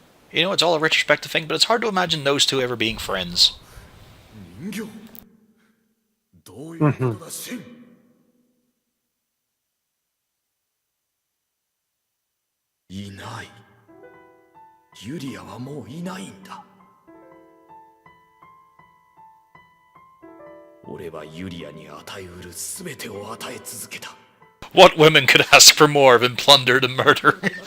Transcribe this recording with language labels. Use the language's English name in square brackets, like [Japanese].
[English] You know, it's all a retrospective thing, but it's hard to imagine those two ever being friends. [Japanese] 人形どういうことだ、シン。いない。ユリアはもういないんだ。俺はユリアに与えうるすべてを与え続けた。 [English] What women could ask for more than plunder and murder?